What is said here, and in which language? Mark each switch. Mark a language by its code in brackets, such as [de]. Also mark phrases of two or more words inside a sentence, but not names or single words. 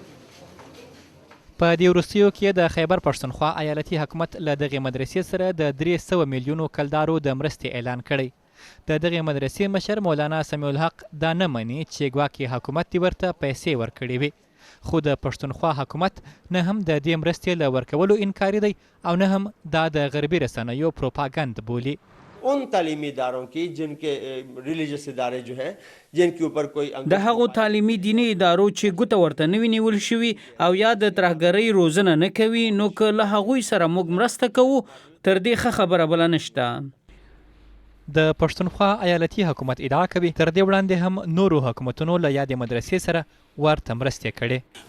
[ps] په دې وروستیو کې د خیبر پښتونخوا ایالتي حکومت له دغې مدرسې سره د 300 میلیونو کلدارو د مرستې اعلان کړی. د دغې مدرسې مشر مولانا سمیع الحق دا نه مني چې ګواکې حکومت دې ورته پیسې ورکړې وي، خو د پښتونخوا حکومت نه هم د دې مرستې له ورکولو انکاري دی او نه هم دا د غربي رسنیو پروپاګند بولي. [ur] ان تعلیمی اداروں کی جن کے ریلیجیس ادارے جو ہیں جن کے اوپر کوئی [ps] د هغو تعلیمي دیني ادارو چې ګوته ورته نه وي نیول شوي او یا د ترهګرۍ روزنه نه کوي نو که له هغوی سره موږ مرسته کوو تر دې ښه خبره بله نشته. د پښتونخوا ایالتي حکومت ادعا کوي تر دې وړاندې هم نورو حکومتونو له یادې مدرسې سره ورته مرستې کړې.